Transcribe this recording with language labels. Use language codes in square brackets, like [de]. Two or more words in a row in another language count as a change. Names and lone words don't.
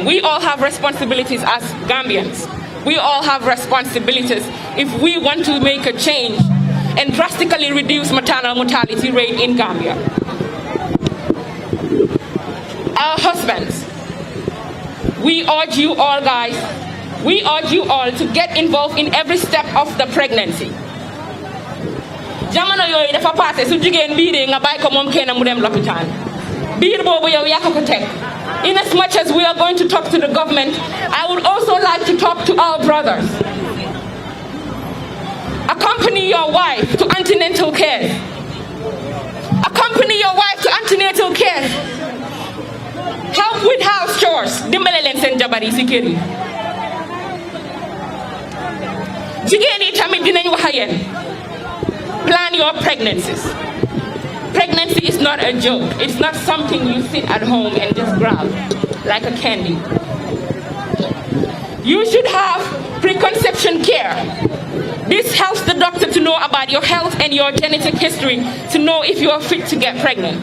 [en] We all have responsibilities as Gambians. We all have responsibilities if we want to make a change and drastically reduce maternal mortality rate in Gambia. Our husbands, we urge you all guys, we urge you all to get involved in every step of the pregnancy. [wo] Jamono yoy dafa passé su jigen biire nga bay ko mom kenn mu dem l'hôpital. Biir bobu yow yak ko tek. [en] In as much as we are going to talk to the government, I would also like to talk to our brothers. Accompany your wife to antenatal care. Accompany your wife to antenatal care. [wo] course dimbale leen seen jabar yi si kër yi jigéen yi tamit dinañ wax ak yéen [en] plan your pregnancies. Pregnancy is not a joke. It's not something you sit at home and just grab like a candy. You should have preconception care. This helps the doctor to know about your health and your genetic history to know if you are fit to get pregnant.